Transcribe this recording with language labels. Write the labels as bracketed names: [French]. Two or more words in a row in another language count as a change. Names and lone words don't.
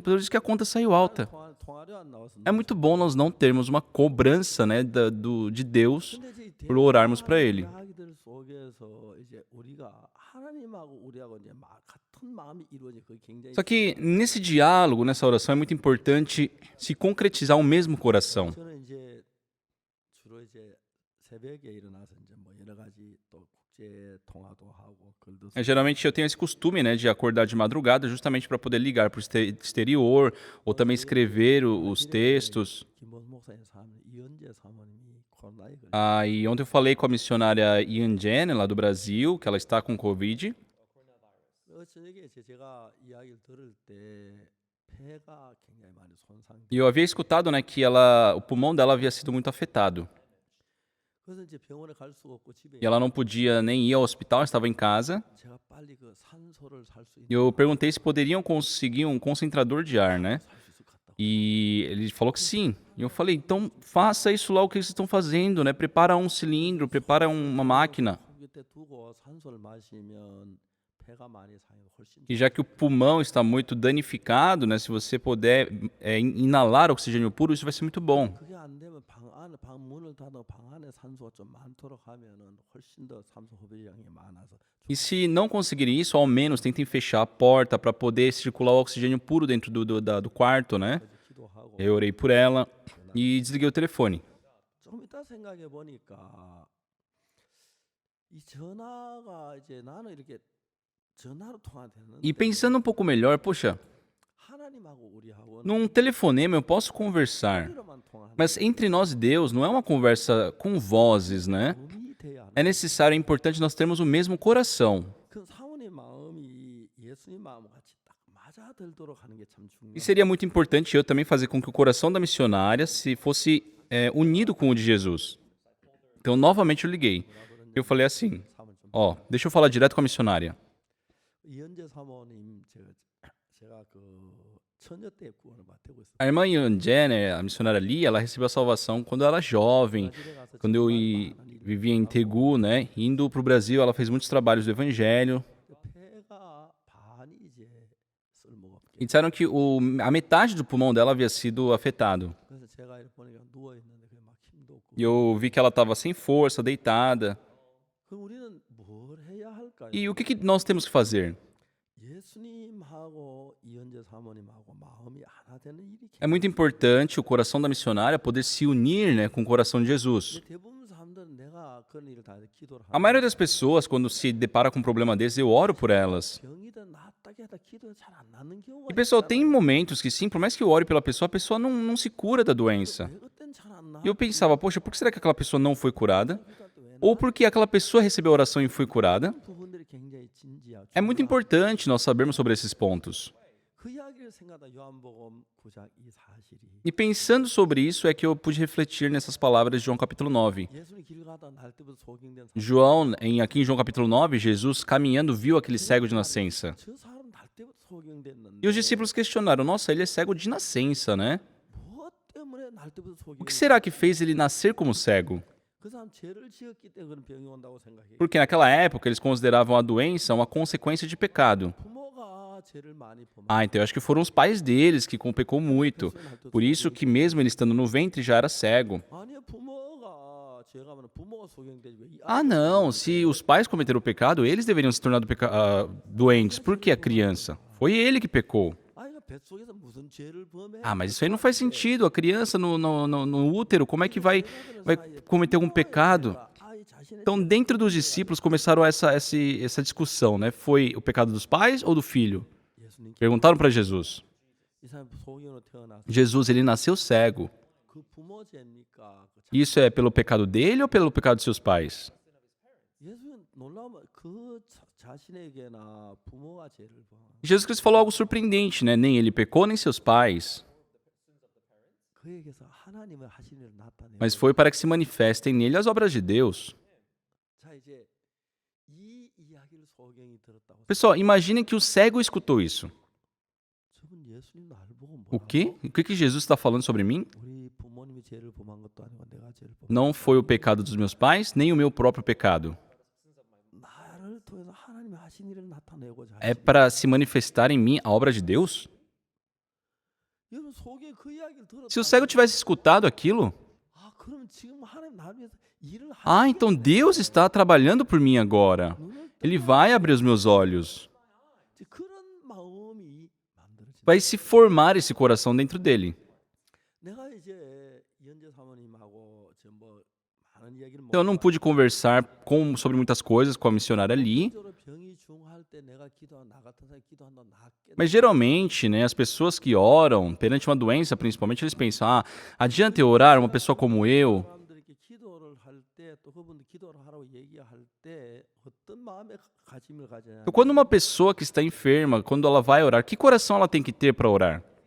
[Portuguese] Por isso que a conta saiu alta. É muito bom nós não termos uma cobrança, né, de Deus por orarmos para Ele. Só que nesse diálogo, nessa oração, é muito importante se concretizar o mesmo coração. [Korean] 저는 이제 주로 이제 새벽에 일어나서 이제 뭐 여러 가지 또 국제 통화도 하고 글도 쓰고 [Portuguese] Geralmente eu tenho esse costume, né, de acordar de madrugada justamente para poder ligar para o exterior ou também escrever os textos. [Korean] 김범수 목사님 사모님 이은재 사모님이 코로나에 걸려 [Portuguese] E ontem eu falei com a missionária Ian Jen, lá do Brasil, que ela está com Covid. [Korean] 저녁에 제가 이야기를 들을 때 폐가 굉장히 많이 손상. [Portuguese] E eu havia escutado, né, que o pulmão dela havia sido muito afetado. [Korean] 그래서 이제 병원에 갈 수가 없고 집에 [Portuguese] E ela não podia nem ir ao hospital, estava em casa. [Korean] 제가 빨리 그 산소를 살 수 [Portuguese] E eu perguntei se poderiam conseguir um concentrador de ar, né? [Korean] 있을 것 같다고. [Portuguese] E ele falou que sim. E eu falei, então faça isso lá o que vocês estão fazendo, né? Prepara um cilindro, prepara uma máquina. [Korean] 속 밑에 두고 산소를 마시면 폐가 많이 상해 훨씬 [Portuguese] E já que o pulmão está muito danificado, né? Se você puder inalar oxigênio puro, isso vai ser muito bom. [Korean] 그게 안 되면 방 안에 방 문을 닫아 방 안에 산소가 좀 많도록 하면은 훨씬 더 산소 흡입량이 많아서 [Portuguese] E se não conseguirem isso, ao menos tentem fechar a porta para poder circular o oxigênio puro dentro do quarto, né? [Korean] 기도하고 [Portuguese] Eu orei por ela e desliguei o telefone. [Korean] 좀 이따 생각해 보니까 이 전화가 이제 나는 이렇게 전화로 통화되는데 [Portuguese] E pensando um pouco melhor, poxa, [Korean] 하나님하고 우리하고는 [Portuguese] num telefonema eu posso conversar, [Korean] 소리로만 통화하는 [Portuguese] mas entre nós e Deus não é uma conversa com vozes, né? [Korean] 마음이 돼야 하는 [Portuguese] É necessário, é importante nós termos o mesmo coração. [Korean] 그 사모님 마음이 예수님 마음과 같이 딱 맞아들도록 하는 게 참 [Portuguese] E [Korean] 중요해요. [Portuguese] seria muito importante eu também fazer com que o coração da missionária se fosse unido com o de Jesus. Então, novamente eu liguei. Eu falei assim, [Korean] 사모님 좀 [Portuguese] ó, deixa eu falar direto com a missionária. [Korean] 이현재 사모님 제가 그 처녀 때 구원을 받고 있어요. [Portuguese] A irmã Ian Jenner, a missionária Lee, ela recebeu a salvação quando ela era jovem, [Korean] 브라질에 가서 [Portuguese] quando eu [Korean] 정말 많은 일을 [Portuguese] vivia em Tegu, né? Indo para o Brasil, ela fez muitos trabalhos do evangelho. [Korean] 폐가 반이 이제 쓸모가 없게. [Portuguese] E disseram que a metade do pulmão dela havia sido afetado. [Korean] 그래서 제가 이렇게 보니까 누워 있는데 그게 막 힘도 없고. [Portuguese] E eu vi que ela estava sem força, deitada. [Korean] 그럼 우리는 뭘 해야 할까요? [Portuguese] E o que nós temos que fazer? [Korean] 예수님하고 이현재 사모님하고 마음이 하나 되는 일이 [Portuguese] É muito importante o coração da missionária poder se unir, né, com o coração de Jesus. [Korean] 근데 대부분 사람들은 내가 그런 일을 다 기도를 [Portuguese] A maioria das pessoas, quando se depara com um problema desse, eu oro por elas. [Korean] 병이든 낫다게 하다 기도가 잘 안 낫는 경우가 [Portuguese] E pessoal, tem momentos que sim, por mais que eu ore pela pessoa, a pessoa não se cura da doença. [Korean] 왜 그땐 잘안 나? [Portuguese] E eu pensava, poxa, por que será que aquela pessoa não foi curada? Ou porque aquela pessoa recebeu a oração e foi curada? [Korean] 부분들이 굉장히 진지하고 [Portuguese] É muito importante nós sabermos sobre esses pontos. [Korean] 그 이야기를 생각하다 요한복음 9장 이 사실이 [Portuguese] E pensando sobre isso é que eu pude refletir nessas palavras de João capítulo 9. [Korean] 예수님 길 가다 날 때부터 소경된 사람 [Portuguese] João, aqui em João capítulo 9, Jesus caminhando viu aquele cego de nascença. [Korean] 저 사람 날 때부터 소경됐는데 [Portuguese] E os discípulos questionaram, nossa, ele é cego de nascença, né? [Korean] 무엇 때문에 날 때부터 [Portuguese] O que [Korean] 소경됐 [Portuguese] será que fez ele nascer como cego? [Korean] 그 사람 죄를 지었기 때문에 그런 병이 온다고 생각해. [Portuguese] Porque naquela época eles consideravam a doença uma consequência de pecado. [Korean] 부모가 죄를 많이 범한 [Portuguese] Então eu acho que foram os pais deles que pecou muito. Por isso que mesmo ele estando no ventre já era cego. [Korean] 아니 부모가 죄가 많으면 부모가 소경되지 왜 이 [Portuguese] Ah, não, se os pais cometeram o pecado, eles deveriam se tornar doentes. Por que a criança? Foi ele que pecou. [Korean] 아이가 뱃속에서 무슨 죄를 범해? [Portuguese] Ah, mas isso aí não faz sentido. A criança no útero, como é que vai cometer algum pecado? [Korean] 아이 자신의 [Portuguese] Então, dentro dos discípulos começaram essa discussão, né? Foi o pecado dos pais ou do filho? [Korean] 예수님 [Portuguese] Perguntaram para Jesus. [Korean] 이 사람 소경으로 태어나서 [Portuguese] Jesus, ele nasceu cego. [Korean] 그 부모 죄니까 그 [Portuguese] Isso é pelo pecado dele ou pelo pecado de seus pais? [Korean] 예수님 놀라면 그 자신에게나 부모가 죄를 범. [Portuguese] Jesus Cristo falou algo surpreendente, né? Nem ele pecou, nem seus pais. [Korean] 그에게서 하나님의 하신 일을 나타내고. [Portuguese] Mas foi para que se manifestem nele as obras de Deus. [Korean] 자 이제 이 이야기를 소경이 들었다고. [Portuguese] Pessoal, imaginem que o cego escutou isso. [Korean] 저분 예수님 나를 보고 [Portuguese] O [Korean] 뭐라고? [Portuguese] quê? O que Jesus está falando sobre mim? [Korean] 우리 부모님이 죄를 범한 것도 아니고 내가 죄를 범. [Portuguese] Não foi o pecado dos meus pais, nem o meu próprio pecado. [Korean] 나를 통해서 하나님의 하신 일을 나타내고자. [Portuguese] É para se manifestar em mim a obra de Deus? [Korean] 여러분 소경 그 이야기를 들었다. [Portuguese] Se o cego tivesse escutado aquilo, [Korean] 아 그럼 지금 하나님 나를 위해서 일을 [Portuguese] Ah, então Deus está trabalhando por mim agora. Ele vai abrir os meus olhos. [Korean] 이제 그런 마음이 만들어진다. [Portuguese] Vai se formar esse coração dentro dele. [Korean] 내가 이제 이현재 사모님하고 지금 뭐 많은 이야기를 못 [Portuguese] Então, eu não pude conversar sobre muitas coisas com a missionária ali. [Korean] 실제로 병이 중할 때 내가 기도한 나 같은 사람이 기도한다 낫겠다. [Portuguese] Mas geralmente, né, as pessoas que oram perante uma doença, principalmente, eles pensam: ah, adianta eu orar uma pessoa como eu? [Korean] 사람들이 이렇게 기도를 할 때 또 그분들 기도를 하라고 얘기할 때 어떤 마음의 가짐을 가져야 [Portuguese] Então, quando uma pessoa que está enferma, quando ela vai orar, que coração ela tem que ter para orar?